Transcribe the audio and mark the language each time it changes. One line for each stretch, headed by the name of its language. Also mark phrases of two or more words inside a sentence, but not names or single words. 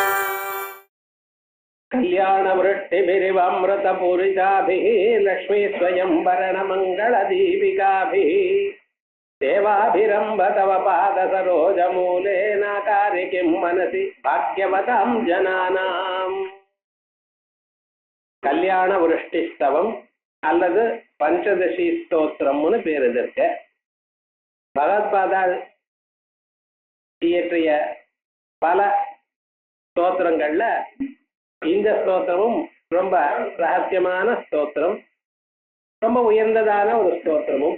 Sanskrit: कल्याणवृष्टिभिरिवामृतपूरिताभिः लक्ष्मी स्वयंवरणमङ्गलदीपिकाभिः देवाभिरम्भ तव पादसरोजमूले नाकारि किं मनसि भाग्यवतां जनानाम्
Tamil: கல்யாணவருஷ்டிஸ்தவம் அல்லது பஞ்சதசி ஸ்தோத்திரம்னு பேர் இதற்கு. பகவத்பாதால் இயற்றிய பல ஸ்தோத்திரங்கள்ல இந்த ஸ்தோத்திரமும் ரொம்ப ரகசியமான ஸ்தோத்திரம், ரொம்ப உயர்ந்ததான ஒரு ஸ்தோத்திரமும்.